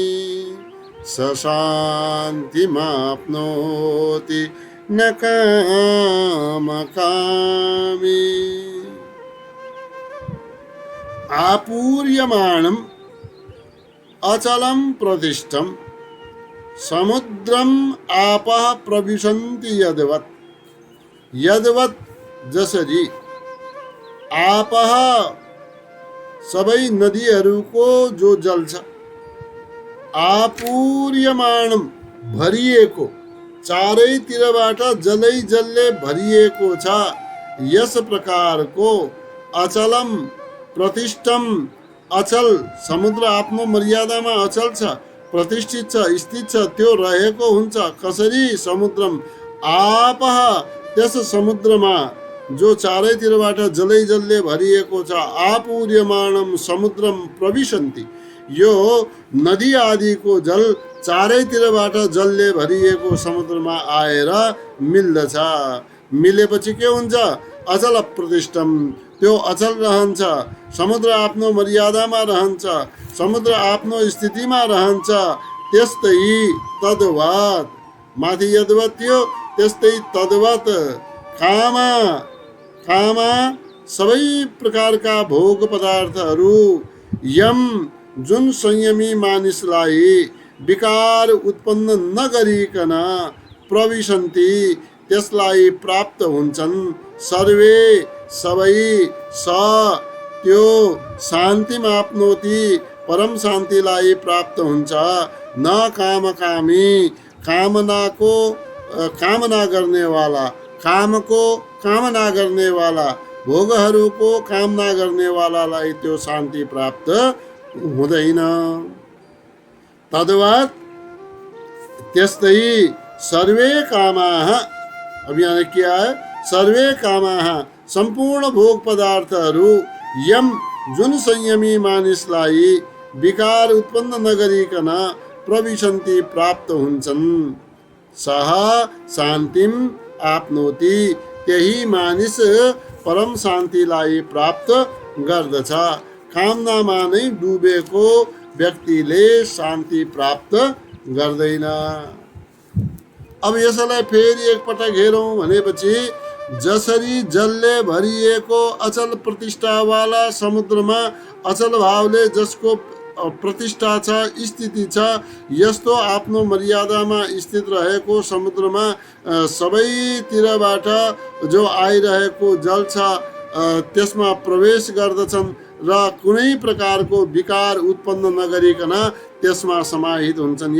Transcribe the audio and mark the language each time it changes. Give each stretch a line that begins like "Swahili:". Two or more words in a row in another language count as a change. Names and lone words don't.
Sanskrit: सशान्तिमाप्नोति न कामकामी। आपूर्यमाणम् अचलं प्रतिष्ठं समुद्रम आपः प्रविशन्ति यद्वत्।
Nepali: यद्वत् जसरी आपः सबै नदीहरूको जो जल छ, आपूर्यमाणम भरिएको, चारैतिरबाट जलै जलले भरिएको छ, यस प्रकारको
Sanskrit: अचलम प्रतिष्ठम,
Nepali: अचल समुद्र आफ्नो मर्यादामा अचल छ, प्रतिष्ठित छ, स्थित छ, त्यो रहेको हुन्छ। कसरी?
Sanskrit: समुद्रम आपः,
Nepali: त्यस समुद्रमा जो चारैतिरबाट जलै जलले भरिएको छ,
Sanskrit: आपूर्यमाणम समुद्रम प्रविशन्ति,
Nepali: यो नदी आदिको जल चारैतिरबाट जलले भरिएको समुद्रमा आएर मिल्दछ। मिलेपछि के हुन्छ?
Sanskrit: अचल प्रतिष्ठम,
Nepali: त्यो अचल रहन्छ। समुद्र आफ्नो मर्यादामा रहन्छ, समुद्र आफ्नो स्थितिमा रहन्छ। त्यस्तै तद्वत्, माथि यद्वत् थियो, त्यस्तै तद्वत् कामा, कामा सबै प्रकारका भोग पदार्थहरू, यम जुन संयमी मानिसलाई विकार उत्पन्न नगरिकन प्रविशन्ति, त्यसलाई प्राप्त हुन्छन्, सर्वे सबै स त्यो शान्तिमाप्नोति, परम शान्तिलाई प्राप्त हुन्छ,
Sanskrit: न कामकामी,
Nepali: कामनाको कामना गर्नेवाला, कामको कामना गर्नेवाला, भोगहरूको कामना गर्नेवालालाई त्यो शान्ति प्राप्त हुँदैन।
Sanskrit: तद्वत् त्यस्तै सर्वे कामाः,
Hindi: अब यहाँ क्या है?
Sanskrit: सर्वे कामाः
Nepali: सम्पूर्ण भोग पदार्थहरू यम जुन संयमी मानिसलाई विकार उत्पन्न नगरिकन प्रविशन्ति प्राप्त हुन्छन्
Sanskrit: सह शान्तिम आपनोति
Nepali: त्यही मानिस परम शान्तिलाई प्राप्त गर्दछ। कामनामा नै डुबेको व्यक्तिले शान्ति प्राप्त गर्दैन। अब यसलाई फेरि एकपटक हेरौँ भनेपछि जसरी जलले भरिएको अचल प्रतिष्ठावाला समुद्रमा अचल भावले जसको प्रतिष्ठा छ स्थिति छ यस्तो आफ्नो मर्यादामा स्थित रहेको समुद्रमा सबैतिरबाट जो आइरहेको जल छ त्यसमा प्रवेश गर्दछन् र कुनै प्रकारको विकार उत्पन्न नगरिकन त्यसमा समाहित हुन्छन्।